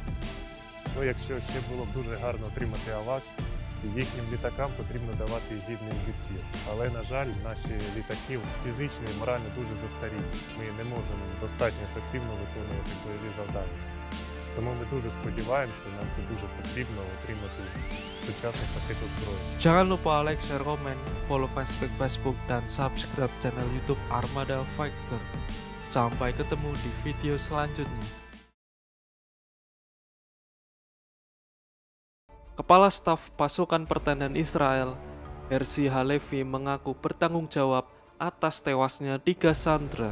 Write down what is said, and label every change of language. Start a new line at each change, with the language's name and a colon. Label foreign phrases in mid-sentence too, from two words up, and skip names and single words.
Ukrainian: Ну, якщо ще було б дуже гарно отримати АВАКС, їхнім літакам потрібно давати гідний відбір. Але, на жаль, наші літаки фізично і морально дуже застарілі. Ми не можемо достатньо ефективно виконувати бойові завдання. Тому ми дуже сподіваємося, нам це дуже потрібно отримати сучасний пакет озброєння.
Indonesian: Jangan lupa like, share, komen, follow Facebook, dan subscribe channel YouTube Armada Fighter. Sampai ketemu di video selanjutnya. Kepala Staf Pasukan Pertahanan Israel, Herzi Halevi mengaku bertanggung jawab atas tewasnya 3 sandera.